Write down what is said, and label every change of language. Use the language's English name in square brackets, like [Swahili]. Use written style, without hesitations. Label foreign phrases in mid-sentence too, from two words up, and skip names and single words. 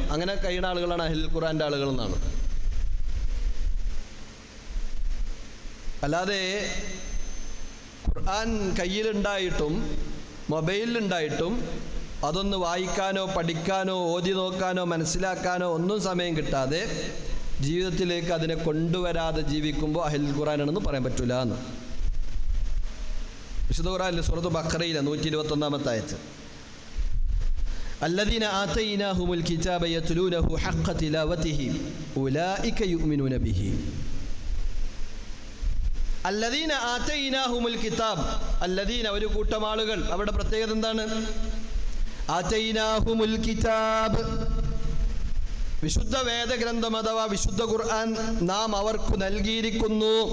[Malayalam] അങ്ങനെ കഴിയുന്ന ആളുകളാണ് [Arabic] أهل القرآن [Malayalam] ആളുകൾ എന്നാണ്. അല്ലാതെ ഖുർആൻ കയ്യിലുണ്ടായിട്ടും മൊബൈലിലുണ്ടായിട്ടും അതൊന്ന് വായിക്കാനോ പഠിക്കാനോ ഓതി നോക്കാനോ മനസ്സിലാക്കാനോ ഒന്നും സമയം കിട്ടാതെ ജീവിതത്തിലേക്ക് അതിനെ കൊണ്ടുവരാതെ ജീവിക്കുമ്പോൾ [Arabic] أهل القرآن [Malayalam] പറയാൻ പറ്റൂല എന്ന്. വിശുദ്ധ ഖുർആനിലെ സൂറത്ത് ബഖറയിലെ 121-ാമത്തെ ആയത്ത്, [Arabic] الذين آتيناهم الكتاب يتلونه حق تلاوته أولئك يؤمنون به. الذين آتيناهم الكتاب, [Malayalam] അല്ലദീന ഒരു കൂട്ടം ആളുകൾ. അവരുടെ പ്രത്യേകത എന്താണ്? [Arabic] آتيناهم الكتاب, [Malayalam] വിശുദ്ധ വേദഗ്രന്ഥം അഥവാ വിശുദ്ധ ഖുർആൻ നാം അവർക്ക് നൽകിയിരിക്കുന്നു.